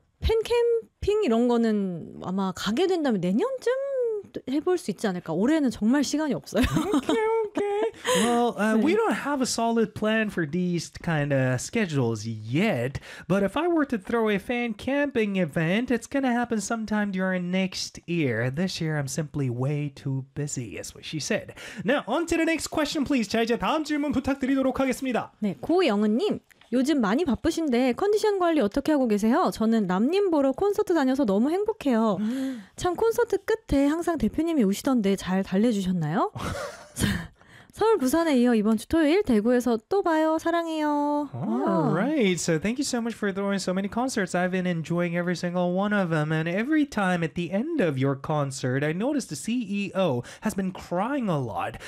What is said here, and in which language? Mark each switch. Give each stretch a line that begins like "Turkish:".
Korean: 팬캠핑 이런 거는 아마 가게 된다면 내년쯤 해볼 수 있지 않을까. 올해는 정말 시간이 없어요.
English: Well, we don't have a solid plan for these kind of schedules yet, but if I were to throw a fan camping event, it's going to happen sometime during next year. This year, I'm simply way too busy, is what she said. Now, on to the next question, please.
Korean: 자, 이제 다음 질문 부탁드리도록 하겠습니다. 네, 고영은님. 요즘 많이 바쁘신데 컨디션 관리 어떻게 하고 계세요? 저는 남님 보러 콘서트 다녀서 너무 행복해요. 참, 콘서트 끝에 항상 대표님이 우시던데 잘 달래주셨나요? 서울 부산에 이어 이번 주 토요일 대구에서 또 봐요. 사랑해요.
English: Alright, so thank you so much for throwing so many concerts. I've been enjoying every single one of them. And every time at the end of your concert, I noticed the CEO has been crying a lot.